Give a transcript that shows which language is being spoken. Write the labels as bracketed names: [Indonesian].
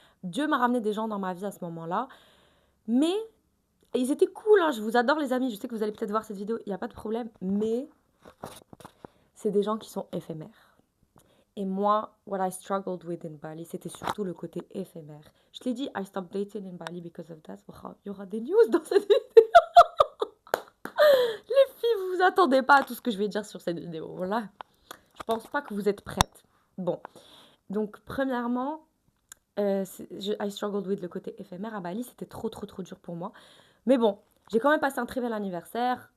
[French] Dieu m'a ramené des gens dans ma vie à ce moment-là. Mais ils étaient cool, hein. Je vous adore les amis. Je sais que vous allez peut-être voir cette vidéo, il n'y a pas de problème. Mais c'est des gens qui sont éphémères. Et moi, [English] what I struggled with in Bali, [French] c'était surtout le côté éphémère. Je te l'ai dit, [English] I stopped dating in Bali because of that. [French] Il y aura des news dans cette vidéo. Les filles, vous vous attendez pas à tout ce que je vais dire sur cette vidéo. Voilà. Je pense pas que vous êtes prêtes. Bon. Donc, premièrement, [English] I struggled with [French] le côté éphémère à Bali. C'était trop, trop, trop dur pour moi. Mais bon, j'ai quand même passé un très bel anniversaire.